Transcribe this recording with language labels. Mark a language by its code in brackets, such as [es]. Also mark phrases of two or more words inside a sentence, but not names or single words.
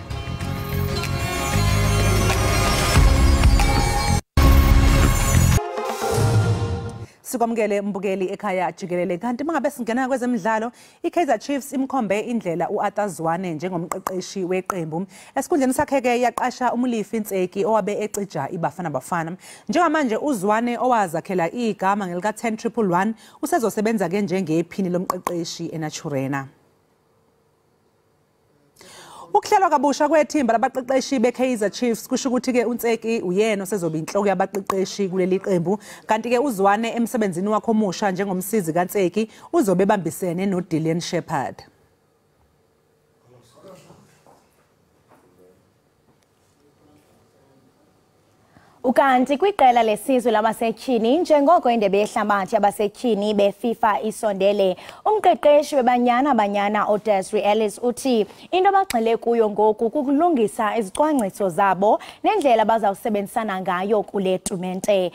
[zu] Sikwamukele mbukeli ekhaya Jikelele kanti mangabe singena kwezemidlalo iKaizer Chiefs imkhombe indlela uAtazwane njengomqeqeshi weqembu esikhundleni sakhe ke yaqasha umlifi Ntseki owabe ecija iBafana Bafana njengamanje uZwane owazakhela igama ngelika 10-111 usezosebenza ke njengephini lomqeqeshi eNaturena. Ukuhlelwa kabusha kwethimba labaqeqeshi beKaizer Chiefs kusho ukuthi ke uNtseki uyena osezoba inhloko yabaqeqeshi kuleli qembu kanti ke uZwane emsebenzini wakhe omusha njengomsizi kaNtseki uzobe bambisene noDillian Shepherd. [xh] Ukanti kwiqela lesizwe labasetyhini njengoko indebe yehlabathi yabasetyhini beFIFA isondele umqeqeshi webanyana uDesiree Ellis uthi into abagxile kuyo ngoku kukulungisa izicwangciso zabo nendlela bazawusebenzisana ngayo kule tumente.